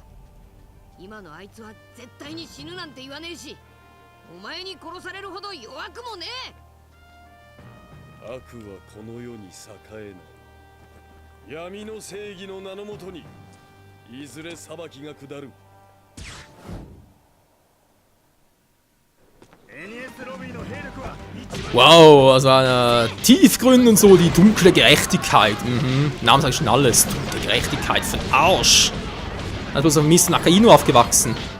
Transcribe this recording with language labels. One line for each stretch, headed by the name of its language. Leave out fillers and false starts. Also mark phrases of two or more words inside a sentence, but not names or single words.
Japanese: 今のあいつは絶対に死ぬなんて言わねえし、お前に殺されるほど弱くもねえ。悪はこの世に栄えない。闇の正義の名のもとにいずれ裁きが下る。
German: Wow, also tiefgründig und so, die dunkle Gerechtigkeit. Namen sagt schon alles. Dunkle Gerechtigkeit für den Arsch. Also bloß auf Mist Nakaino aufgewachsen.